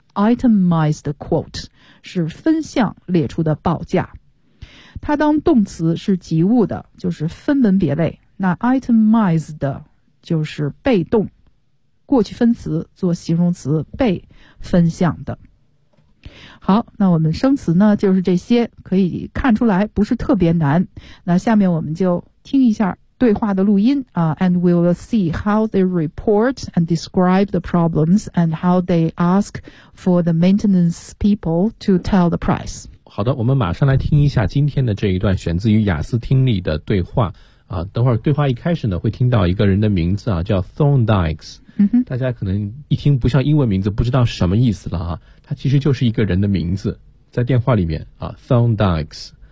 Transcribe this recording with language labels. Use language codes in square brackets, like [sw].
[zh] itemized quote 是分项列出的报价，它当动词是及物的，就是分门别类。那 itemized 就是被动过去分词，做形容词被分项的。好，那我们生词呢就是这些，可以看出来不是特别难。那下面我们就听一下对话的录音啊、 [en] and we will see how they report and describe the problems and how they ask for the maintenance people to tell the price。 [zh] 好的，我们马上来听一下今天的这一段选自于雅思听力的对话啊。等会儿对话一开始呢会听到一个人的名字啊，叫 Thorndykes。大家可能一听不像英文名字，不知道什么意思了啊。它其实就是一个人的名字，在电话里面啊 ，Thorndykes。